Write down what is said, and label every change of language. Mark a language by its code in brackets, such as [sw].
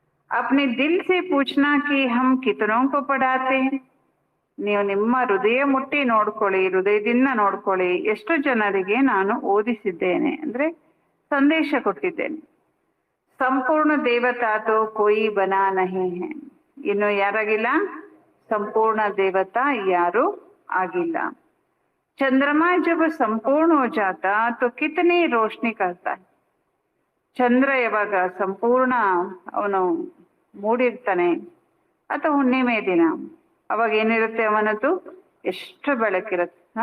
[hi] अपने दिल से पूछना कि हम कितनों को पढ़ाते हैं. [kn] ನೀವು ನಿಮ್ಮ ಹೃದಯ ಮುಟ್ಟಿ ನೋಡ್ಕೊಳ್ಳಿ, ಹೃದಯದಿಂದ ನೋಡ್ಕೊಳ್ಳಿ, ಎಷ್ಟು ಜನರಿಗೆ ನಾನು ಓದಿಸಿದ್ದೇನೆ ಅಂದ್ರೆ ಸಂದೇಶ ಕೊಟ್ಟಿದ್ದೇನೆ. [hi] ಸಂಪೂರ್ಣ ದೇವತಾ ತೋ ಕೋಯಿ ಬನಾ ನಹಿ ಹೈ. [kn] ಇನ್ನು ಯಾರಾಗಿಲ್ಲ? ಸಂಪೂರ್ಣ ದೇವತಾ ಯಾರು ಆಗಿಲ್ಲ. [hi] चंद्रमा जब संपूर्ण हो जाता तो कितनी रोशनी करता है. [kn] ಚಂದ್ರ ಯಾವಾಗ ಸಂಪೂರ್ಣ ಅವನು ಮೂಡಿರ್ತಾನೆ ಅಥವಾ ಹುಣ್ಣಿಮೆ ದಿನ, ಅವಾಗ ಏನಿರುತ್ತೆ ಅವನದ್ದು ಎಷ್ಟು ಬೆಳಕಿರುತ್ತೆ.